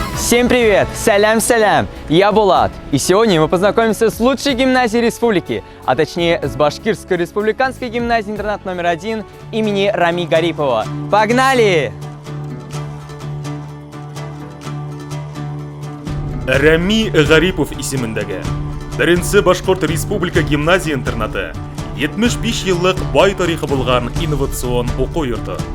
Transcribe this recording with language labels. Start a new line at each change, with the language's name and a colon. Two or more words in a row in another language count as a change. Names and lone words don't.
Russian: Всем привет! Салям-салям! Я Булат. И сегодня мы познакомимся с лучшей гимназией республики, а точнее с Башкирской республиканской гимназией-интернат номер 1 имени Рами Гарипова. Погнали!
Tatar: Рами Гарипов исемендәге Беренче Башкорт Республика гимназия-интернаты 75 еллык бай тарихы булган инновацион уку йорты.